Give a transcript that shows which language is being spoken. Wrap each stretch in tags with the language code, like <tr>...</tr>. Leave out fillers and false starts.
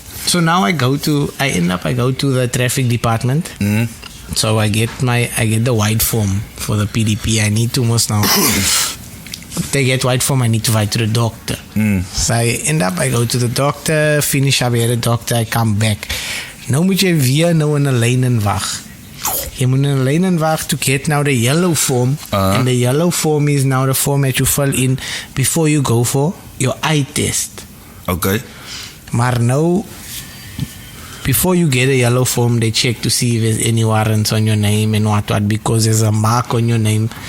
<en>So now I go to the traffic department. So I get the white form for the PDP. I need to most now. They get white form, I need to write to the doctor. So I go to the doctor, finish up here the doctor, I come back.</en> <af>Nou moet jy weer nou in 'n lyn en wag. Jy moet in 'n lyn en wag</af> <en>to get now the yellow form. And the yellow form is now the form that you fill in before you go for your eye test. Okay.</en> <af>Maar nou,</af> <en>before you get a yellow form, they check to see if there's any warrants on your name and what, because there's a mark on your name.</en>